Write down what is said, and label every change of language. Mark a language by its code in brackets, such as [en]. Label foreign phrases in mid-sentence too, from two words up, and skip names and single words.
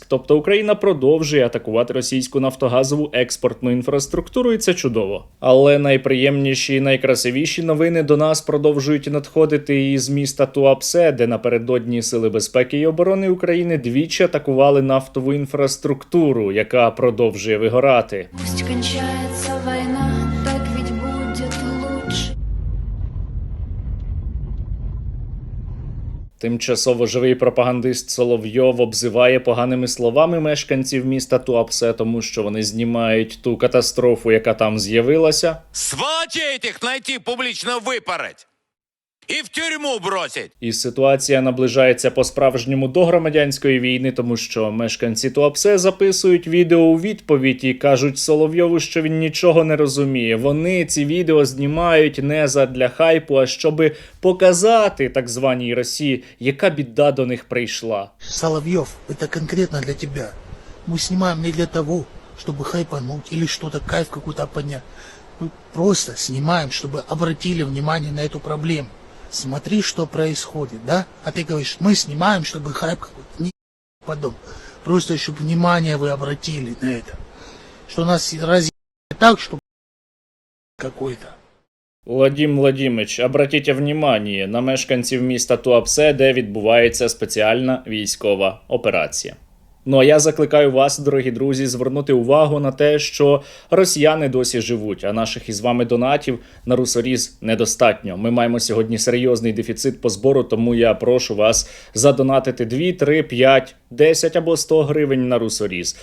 [uk] Тобто Україна продовжує атакувати російську нафтогазову експортну інфраструктуру, і це чудово. Але найприємніші і найкрасивіші новини до нас продовжують надходити із міста Туапсе, де напередодні Сили безпеки і оборони України двічі атакували нафтову інфраструктуру, яка продовжує вигорати. [ru] Пусть кончается война, так ведь будет лучше. [uk] Тимчасово живий пропагандист Соловйов обзиває поганими словами мешканців міста Туапсе, тому що вони знімають ту катастрофу, яка там з'явилася. [ru] Сволочей этих найти, публично выпороть и в тюрьму бросить. [uk] І ситуація наближається по-справжньому до громадянської війни, тому що мешканці Туапсе записують відео у відповідь і кажуть Соловйову, що він нічого не розуміє. Вони ці відео знімають не задля хайпу, а щоби показати так званій Росії, яка біда до них прийшла. [ru] Соловьев, это конкретно для тебя. Мы снимаем не для того, чтобы хайпануть или что-то, кайф какой-то поднять. Мы просто снимаем, чтобы обратили внимание на эту проблему. Смотри, что происходит, да? А ты говоришь, мы снимаем, чтобы хайп какой-то. Не потом. Просто, чтобы внимание вы обратили на это. Что нас разъебали так, чтобы какой-то. [uk] Владим Владимирович, [ru] обратіть внимание [uk] на мешканців міста Туапсе, де відбувається спеціальна військова операція. Ну а я закликаю вас, дорогі друзі, звернути увагу на те, що росіяни досі живуть, а наших із вами донатів на русоріз недостатньо. Ми маємо сьогодні серйозний дефіцит по збору, тому я прошу вас задонатити 2, 3, 5, 10 або 100 гривень на русоріз.